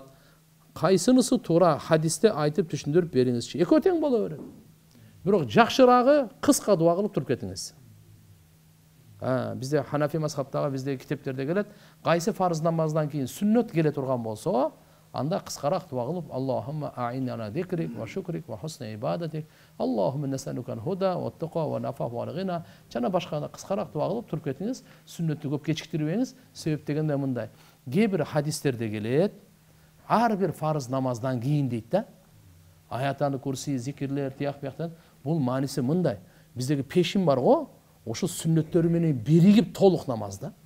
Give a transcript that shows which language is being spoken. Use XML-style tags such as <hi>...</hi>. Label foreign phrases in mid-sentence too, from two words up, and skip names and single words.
<ky>Кайсынысы туура хадисте айтып түшүндүрүп бериңизчи. Экөө тең боло берет. Бирок жакшыраагы кыска дуа кылып туруп кетиңиз. Бизде Ханафи мазхабтагы бизде китептерде келет, кайсы фарыз намаздан кийин сүннөт келе турган болсо, анда кыскараак дуа кылып,</ky> <ar>اللهم أعنا على ذكرك وشكرك وحسن عبادتك اللهم نسألك الهدى والتقى والعفاف والغنى.</ar> <ky>Жана башка кыскараак дуа кылып туруп кетиңиз, сүннөттү көп кечиктирбеңиз. Себеп дегенде мындай. Кээ бир хадистерде келет, ар бир фарыз намаздан кийин дейт да.</ky> <ar>آية الكرسي,</ar> <ky>зикирлер, тияк-бияктан бул мааниси мындай. Биздеги пешим бар го, ошо сүннөттөрү менен биригип толук намаз да.</ky>